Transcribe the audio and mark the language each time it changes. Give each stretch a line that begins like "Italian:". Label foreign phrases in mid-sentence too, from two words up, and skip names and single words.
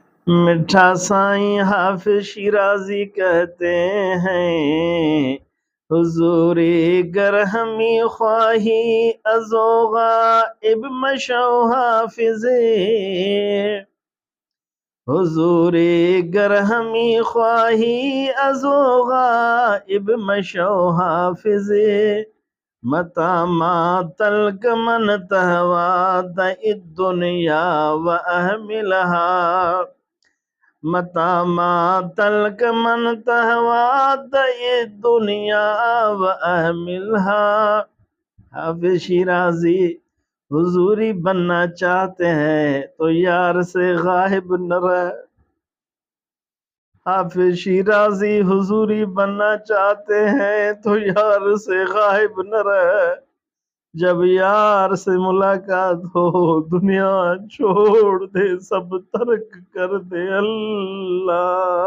Urdu: میٹھا سائیں حافظ شیرازی کہتے ہیں،
Persian: حضور گر ہمی خواہی ازو غائب مشو حافظ، حضور گر ہمی خواہی ازو غائب مشو حافظ،
Arabic: متا ما تلک من تہوا دع الدنیا و احملها، متا ما تلک من تہوا دع الدنیا و احملها۔
Urdu: حافظ شیرازی حضوری بننا چاہتے ہیں تو یار سے غائب نہ رہ۔ حافظ شیرازی حضوری بننا چاہتے ہیں تو یار سے غائب نہ رہ، جب یار سے ملاقات ہو دنیا چھوڑ دے، سب ترک کر دے اللہ۔